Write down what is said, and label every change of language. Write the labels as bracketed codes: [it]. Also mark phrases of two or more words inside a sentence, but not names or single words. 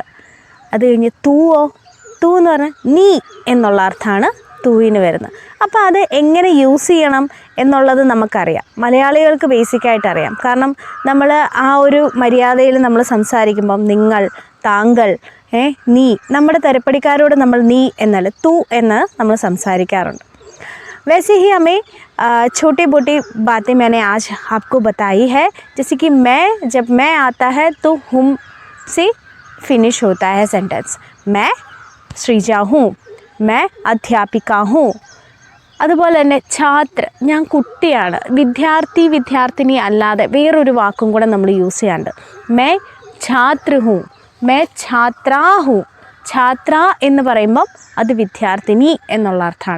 [ml] അത് കഴിഞ്ഞ് തൂവോ, തൂ എന്ന് പറഞ്ഞാൽ നീ എന്നുള്ള അർത്ഥമാണ് തൂവിന് വരുന്നത്. അപ്പോൾ അത് എങ്ങനെ യൂസ് ചെയ്യണം എന്നുള്ളത് നമുക്കറിയാം. മലയാളികൾക്ക് ബേസിക്കായിട്ട് അറിയാം. കാരണം നമ്മൾ ആ ഒരു മര്യാദയിൽ നമ്മൾ സംസാരിക്കുമ്പം നിങ്ങൾ, താങ്കൾ, നീ, നമ്മുടെ തരപ്പടിക്കാരോട് നമ്മൾ നീ എന്നല്ല തൂ എന്ന് നമ്മൾ സംസാരിക്കാറുണ്ട്. [hi] वैसे ही हमें छोटी मोटी बातें मैंने आज आपको बताई है. जैसे कि मैं, जब मैं आता है तो हुम से फिनिश होता है सेंटेंस. मैं श्रीजा हूँ, मैं अध्यापिका हूँ. [ml] അതുപോലെ തന്നെ ഛാത്ര, ഞാൻ കുട്ടിയാണ്. വിദ്യാർത്ഥി വിദ്യാർത്ഥിനി അല്ലാതെ വേറൊരു വാക്കും കൂടെ നമ്മൾ യൂസ് ചെയ്യാണ്ട്. [hi] मैं छात्र हूँ, मैं छात्रा हूँ. [ml] ഛാത്ര എന്ന് പറയുമ്പം അത് വിദ്യാർത്ഥിനി എന്നുള്ള അർത്ഥമാണ്.